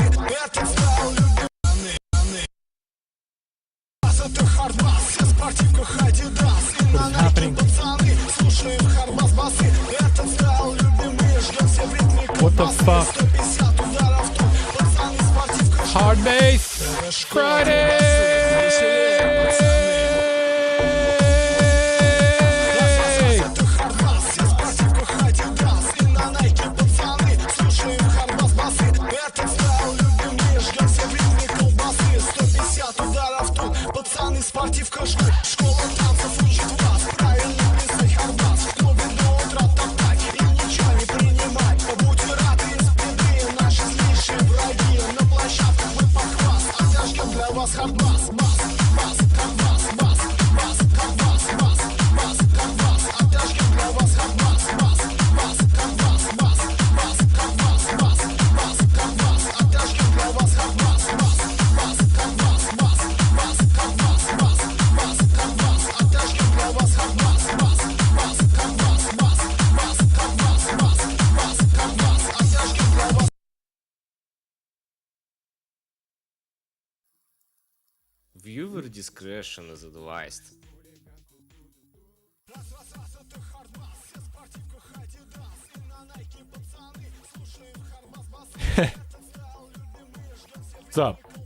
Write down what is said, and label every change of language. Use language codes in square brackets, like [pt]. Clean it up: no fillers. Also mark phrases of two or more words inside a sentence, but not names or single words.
[ru] Этот стайл любимый. Это хардбас, все в спортивках Адидас. И на Найке пацаны, слушаем хардбас басы. Этот стайл любимый, ждем все в ритме колбасы. 150 ударов тут, пацаны спортивка. [en] Hard bass Friday. [ru] Это хардбас, все в спортивках Адидас. И на Найке пацаны, слушаем хардбас басы. Этот стайл любимый, ждем все в ритме колбасы. 150 ударов тут, пацаны спортивка ждут. Школа танцев учит вас правильно плясать хардбас. В клубе до утра топтать и ничего не принимать. Будьте рады из беды, наши злейшие враги. На площадках мы похвас, отожгем для вас хардбас. Бас, хардбас, бас, хардбас, бас, хардбас. Отожгем для вас хардбас. Бас, хардбас, хардбас, хардбас. Отожгем для вас хардбас. Бас, хардбас, хардбас, отожгем для вас хардбас. Бас, хардбас, отожгем для вас. [en] Viewer discretion is advised. What's up?